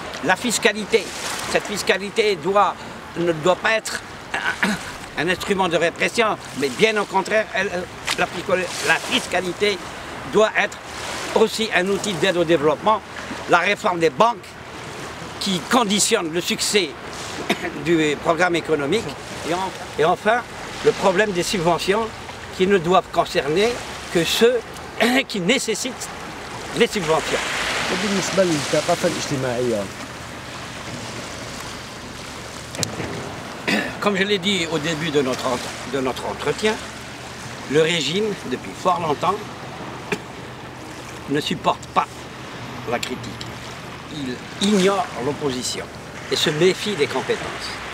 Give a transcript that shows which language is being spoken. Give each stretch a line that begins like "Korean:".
French: La fiscalité, cette fiscalité ne doit pas être un instrument de répression, mais bien au contraire, la fiscalité doit être aussi un outil d'aide au développement. La réforme des banques qui conditionne le succès du programme économique. Et enfin, le problème des subventions qui ne doivent concerner que ceux qui nécessitent les subventions.
Arabic: وبالنسبة للثقافة الاجتماعية
French: Comme je l'ai dit au début de notre entretien, le régime, depuis fort longtemps, ne supporte pas la critique. Il ignore l'opposition et se méfie des compétences.